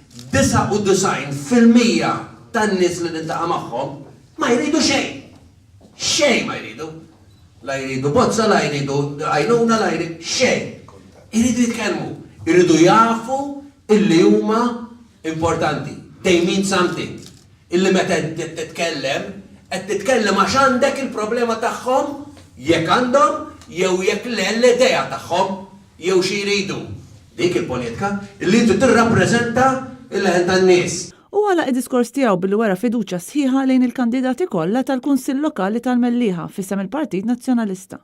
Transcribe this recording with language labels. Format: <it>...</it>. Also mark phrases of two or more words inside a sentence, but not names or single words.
<mt>99% tan-nies li niltaqa' magħhom ma jridu xejn. Xejn ma jridu. La jridu bozza, la jridu għajnuna, la jridu xejn. Iridu jitkellmu, iridu jafu illi huma importanti.</mt> <en>They mean something.</en> <mt>Illi meta titkellem, qed titkellem għax għandek il-problema tagħhom jekk għandhom jew jekk le l-idea tagħhom jew xi jridu. Dik il-politika illi inti tirrappreżenta il-leħen tan-nies. U għala id-diskors tiegħu billi wera fiduċja sħiħa lejn il-kandidati kollha tal-Kunsill Lokali tal-Mellieħa f'isem il-Partit Nazzjonalista.</mt>